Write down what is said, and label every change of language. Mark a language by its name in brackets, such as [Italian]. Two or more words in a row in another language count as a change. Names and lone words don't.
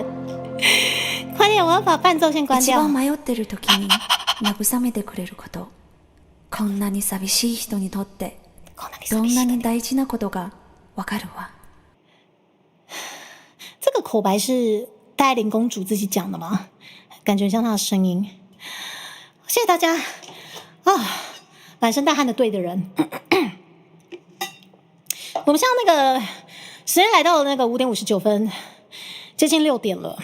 [Chinese] 快点，我要把伴奏先关掉。 [Japanese] 一番迷ってる時に慰めてくれること、こんなに寂しい人にとってどんなに大事なことがわかるわ。 [Chinese] 这个口白是戴爱玲公主自己讲的吗？感觉像她的声音。谢谢大家啊！满身大汗的对的人。我们像那个时间来到了那个5点59分，接近6点了。